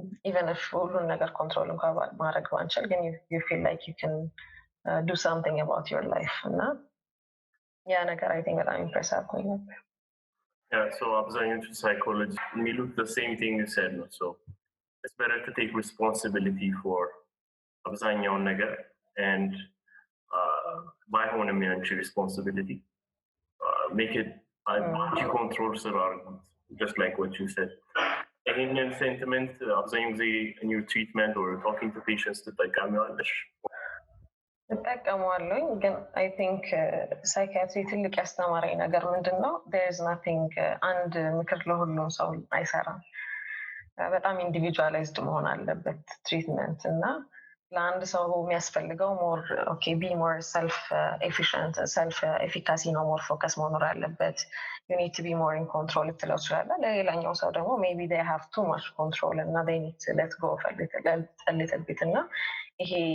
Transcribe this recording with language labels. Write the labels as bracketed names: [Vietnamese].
[Amharic] even if ሁሉን ነገር ኮንትሮል እንኳን ማድረግ ባንችል ግን [English] you feel like you can do something about your life [Amharic] እና ያ ነገር I think በጣም ኢምፕሬስ አድርጎኝ ነበር። [English] Yeah, so [Amharic] አብዛኞቹ ሳይኮሎጂ የሚሉት [English] the same thing you said ነው። So it's better to take responsibility for አብዛኛውን ነገር and [Amharic] ባይሆንም ያንቺ [English] responsibility make it [Amharic] አንቺ ኮንትሮል ስር አድርጉት [English] just like what you said. [Amharic] ይሄንን ሴንቲመንት አብዛኛው ጊዜ [English] in your treatment or talking to patients [Amharic] ትጠቀሚዋለሽ? እጠቀመዋለሁኝ ግን I think ሳይኪያትሪ ትልቅ ያስተማረኝ ነገር ምንድን ነው [English] there is nothing [Amharic] አንድ ምክር ለሁሉም ሰው አይሰራም። በጣም ኢንዲቪጁዋላይዝድ መሆን አለበት ትሪትመንት እና ለአንድ ሰው የሚያስፈልገው ሞር ኦኬ ቢ ሞር ሰልፍ ኤፊሽንት ሰልፍ ኤፊካሲ ነው ሞር ፎከስ መኖር አለበት [English] you need to be more in control [Amharic] ልትለው ትችላለህ። ለሌላኛው ሰው ደግሞ [English] maybe they have too much control [Amharic] እና [English] they need to let go of a little bit [Amharic] እና ይሄ